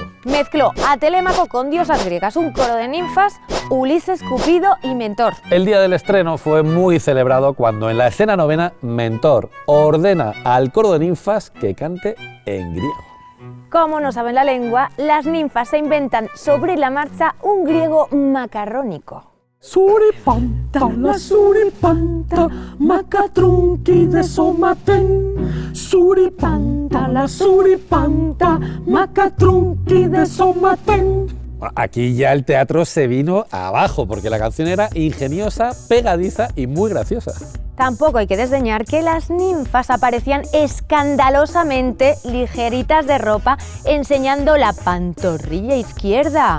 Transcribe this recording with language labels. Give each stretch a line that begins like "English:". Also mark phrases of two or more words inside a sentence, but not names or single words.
Spanish: Mezcló a Telémaco con diosas griegas, un coro de ninfas, Ulises, Cupido y Mentor. El día del estreno fue muy celebrado cuando en la escena novena Mentor ordena al coro de ninfas que cante en griego. Como no saben la lengua, las ninfas se inventan sobre la marcha un griego macarrónico. Suripanta, la suripanta, macatrunqui de somaten. Suripanta, la suripanta, macatrunqui de somaten. Aquí ya el teatro se vino abajo, porque la canción era ingeniosa, pegadiza y muy graciosa. Tampoco hay que desdeñar que las ninfas aparecían escandalosamente ligeritas de ropa, enseñando la pantorrilla izquierda.